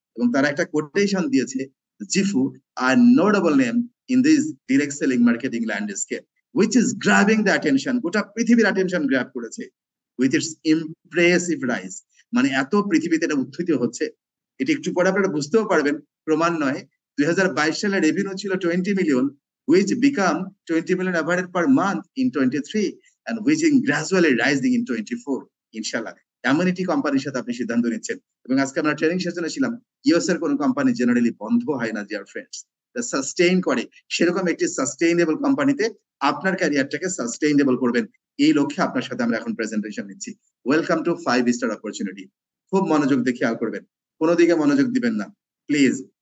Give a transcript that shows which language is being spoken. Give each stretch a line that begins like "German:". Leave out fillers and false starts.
Bangla: এবং তারা একটা কোটেশন দিয়েছে,
English: জিফু are notable name in this direct selling marketing landscape which is grabbing the attention,
Bangla: গোটা পৃথিবীর অ্যাটেনশন গ্র্যাব করেছে
English: With its impressive rise.
Bangla: মানে এত পৃথিবীতে এটা উত্থিত হচ্ছে, এটি একটু পরে আপনারা বুঝতেও পারবেন, প্রমাণ নয়। 2022 সালে রেভিনিউ ছিল 20 million,
English: which become 20 million average per month in 23 and which is gradually rising in 24 ইনশাআল্লাহ।
Bangla: এমন একটি কোম্পানির সাথে আপনি সিদ্ধান্ত নিচ্ছেন। এবং আজকে আমরা ট্রেনিং সেশনে ছিলাম, ইউএস এর কোন কোম্পানি জেনারেলি বন্ধ হয় না
English: dear friends,
Bangla: সাস্টেইন করে। সেরকম একটি সাস্টেইনেবল কোম্পানিতে আপনার ক্যারিয়ারটাকে সাস্টেইনেবল করবেন, এই লক্ষ্যে আপনার সাথে আমরা এখন প্রেজেন্টেশন নিচ্ছি।
English: Welcome to 5 star opportunity.
Bangla: খুব মনোযোগ দিয়ে খেয়াল করবেন, কোনো দিকে মনোযোগ দিবেন না প্লিজ।